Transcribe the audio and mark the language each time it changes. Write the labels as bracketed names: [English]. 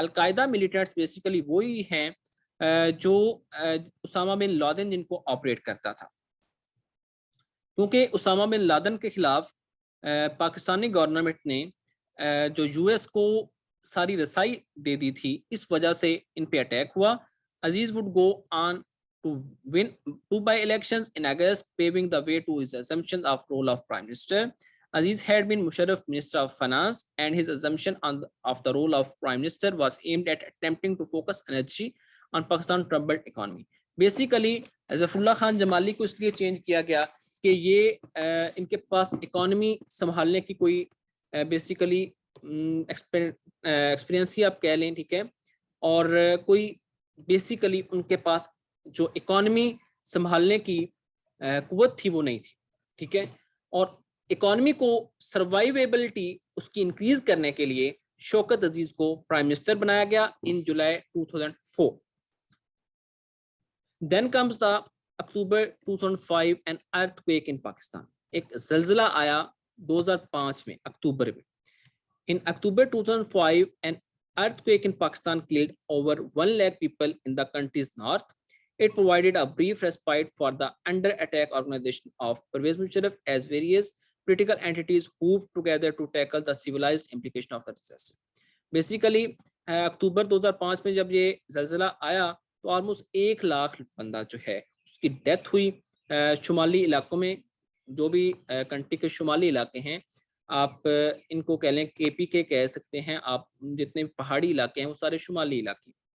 [Urdu] القاعدہ militants basically وہی ہیں جو اسامہ بن لادن جن کو آپریٹ کرتا تھا, کیونکہ اسامہ بن لادن کے خلاف پاکستانی گورنمنٹ نے جو یو ایس کو ساری رسائی دے دی تھی, اس وجہ سے ان پہ اٹیک ہوا. [English] Aziz would go on to win 2 by-elections in August, paving the way to his assumption of role of Prime Minister. Aziz had been Musharraf Minister of Finance and his assumption of the role of Prime Minister was aimed at attempting to focus energy on Pakistan's troubled economy. [Urdu] Basically, Zafarullah Khan جمالی کو اس لیے change کیا گیا کہ یہ ان کے پاس economy سنبھالنے کی کوئی بیسیکلی ایکسپیرینس ہی آپ کہہ لیں. ٹھیک ہے, اور کوئی بیسیکلی ان کے پاس جو اکانومی سنبھالنے کی قوت تھی وہ نہیں تھی. ٹھیک ہے, اور اکانومی کو سروائیویبلٹی اس کی انکریز کرنے کے لیے شوکت عزیز کو پرائم منسٹر بنایا گیا ان جولائی 2004. [English] Then comes the October 2005 an earthquake in Pakistan. [Urdu] ایک زلزلہ آیا 2005 میں اکتوبر میں. [English] In October 2005 an earthquake in Pakistan killed over 1 lakh people in the country's north. It provided a brief respite for the under attack organization of Pervez Musharraf as various political entities moved together to tackle the civilized implication of the disaster. [Urdu] Basically اکتوبر 2005 میں جب یہ زلزلہ آیا تو almost 1 lakh بندہ جو ہے اس کی ڈیتھ ہوئی. شمالی علاقوں میں جو بھی کنٹری کے شمالی علاقے ہیں, آپ ان کو کہہ لیں کے پی کے کہہ سکتے ہیں, آپ جتنے پہاڑی علاقے ہیں وہ سارے شمالی علاقے.